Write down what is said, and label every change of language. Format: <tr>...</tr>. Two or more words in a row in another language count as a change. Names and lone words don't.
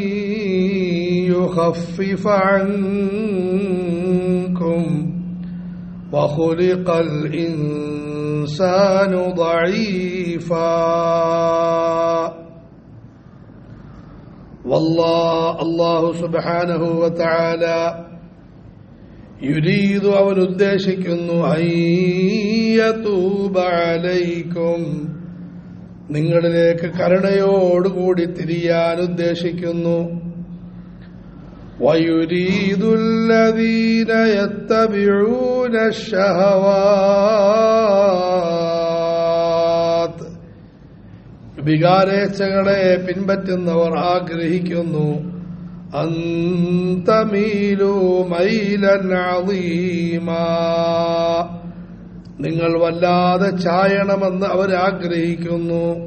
<ar>يخفف عنكم وخلق الإنسان ضعيفا والله سبحانه وتعالى يريد</ar> <ml>അവൻ ഉദ്ദേശിക്കുന്നു</ml> <ar>أن يتوب عليكم</ar> <ml>നിങ്ങളിലേക്ക് കരുണയോടുകൂടി തിരിയാൻ ഉദ്ദേശിക്കുന്നു</ml> <ar>ويريد الذين يتبعون الشهوات</ar> <ml>വികാരേച്ഛകളെ പിൻപറ്റുന്നവർ ആഗ്രഹിക്കുന്നു</ml> <ar>أن تميلوا ميلا عظيما</ar> <ml>നിങ്ങൾ വല്ലാതെ ചായണമെന്ന് അവർ ആഗ്രഹിക്കുന്നു</ml>